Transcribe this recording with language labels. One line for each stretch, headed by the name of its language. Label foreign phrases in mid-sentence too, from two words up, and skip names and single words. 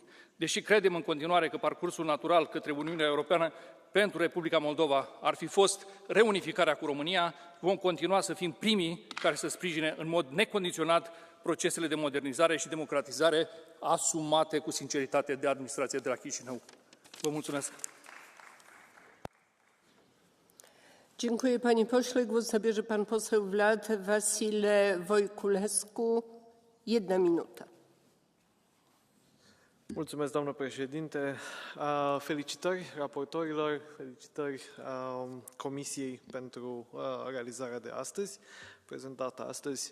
Romanian: Deși credem în continuare că parcursul natural către Uniunea Europeană pentru Republica Moldova ar fi fost reunificarea cu România, vom continua să fim primii care să sprijine în mod necondiționat procesele de modernizare și democratizare asumate cu sinceritate de administrația de la Chișinău. Vă mulțumesc!
Polish: Dziękuję panie pośle. Głos zabierze pan poseł Vlad Vasile Voiculescu.
Romanian: 1 minută. Mulțumesc, doamnă președinte. Felicitări raportorilor, felicitări Comisiei pentru realizarea de astăzi, prezentată astăzi.